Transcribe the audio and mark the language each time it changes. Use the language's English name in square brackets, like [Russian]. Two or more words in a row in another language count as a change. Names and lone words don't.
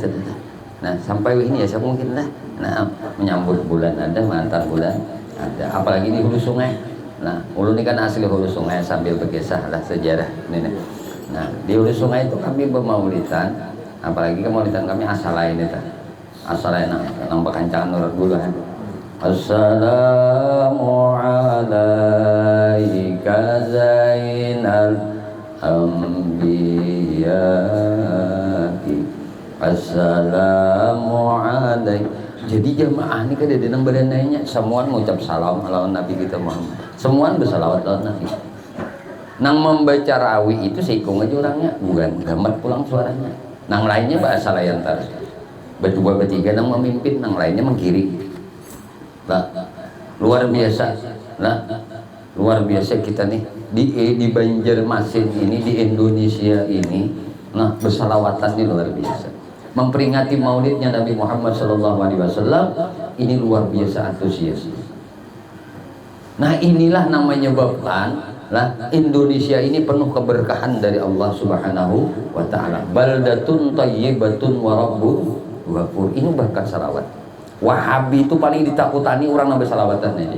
[Indonesian] Nah, sampai ini ya mungkin lah. Nah, menyambut bulan ada, antar bulan ada. Apalagi di hulu sungai. [Banjar] Nah, ulun ini kan asli hulu sungai sambil berkisah lah sejarah ini. [Indonesian] Nah, di hulu sungai itu kami bermaulidan, apalagi kemaulidan kami asal lain itu. [Banjar] Asal lain nang bekancangan nurut bulan. [Arabic] السلام عليك زين الأنبياء. السلام عليك. [Banjar] Jadi jamaah ini kada ada nang berenainya, semua mengucap salam ala Nabi kita Muhammad. Semua bersalawat ala Nabi. Nang membaca rawi itu seikung aja orangnya, bukan gamat pulang suaranya. Nang lainnya bahasa layan terus. Berdua bertiga nang memimpin, nang lainnya mengkiri. [Indonesian] Nah, luar biasa. Nah, luar biasa kita nih di Banjarmasin ini, di Indonesia ini. Nah, bersalawatan ini luar biasa. Memperingati maulidnya Nabi Muhammad SAW ini luar biasa antusias. Nah, inilah namanya menyebabkan lah Indonesia ini penuh keberkahan dari Allah [Arabic] سبحانه وتعالى. بلدة طيبة ورب غفور. [Indonesian] Ini berkat salawat. Wahabi itu paling ditakutani orang yang bersalawatan aja.